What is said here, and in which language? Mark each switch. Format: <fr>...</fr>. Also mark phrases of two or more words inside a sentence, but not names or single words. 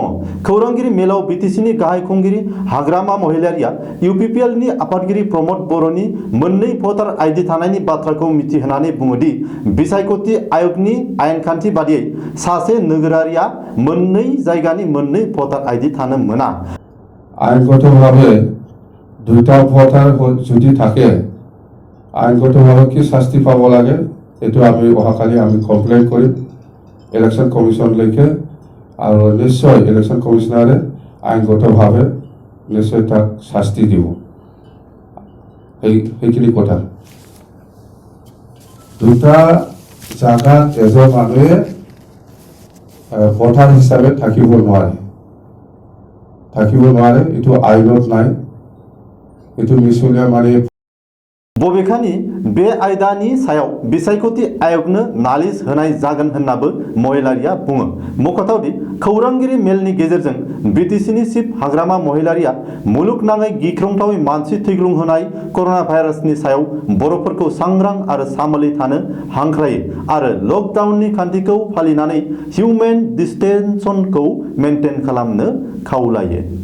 <brx>खौरांगिरि मेलाव बिटिसिनि गाहाय खुंगिरि हाग्रामा महिलारिया इउपिपिएलनि आफादगिरि प्रमद बर'नि मोननै भटार आइडि थानायनि बाथ्राखौ मिथिहोनानै बुङोदि बिसायख'थि आय'गनि आयेनखान्थि बादियै सासे नोगोरारिया मोननै जायगानि मोननै भटार आइडि थानो मोना।</brx> <as>আইনগতভাবে দুটা ভোটার যদি থাকে আইনগতভাবে কি শাস্তি পাব লাগে এটো আমি অহাকালি আমি কমপ্লেইন করিম ইলেকশন কমিশনলৈকে আৰু নিশ্চয় ইলেকশন কমিশনাৰে আইনগতভাৱে নিশ্চয় তাক শাস্তি দিব। সেইখিনি কথা দুটা জায়গাত এজন মানুহে ভোটাৰ হিচাপে থাকিব নোৱাৰে এইটো আইনত নাই, এইটো মিছলীয়া মানে।</as> <brx>बबेखानि बे आयदानि सायाव बिसायख'थि आय'गनो नालिस होनाय जागोन होननाबो महिलारिया बुङो। मख'थावदि खौरांगिरि मेलनि गेजेरजों बिटिसिनि चिफ हाग्रामा महिलारिया मुलुगनाङै गिख्रंथावै मानसि थैग्लुंहोनाय कर'ना भाइरासनि सायाव बर'फोरखौ सांग्रां आरो सामोलै थानो हांख्रायो आरो लकडाउननि खान्थिखौ फालिनानै</brx> <en>human distancekhou maintain</en> <brx>खालामनो खावलायो।</brx>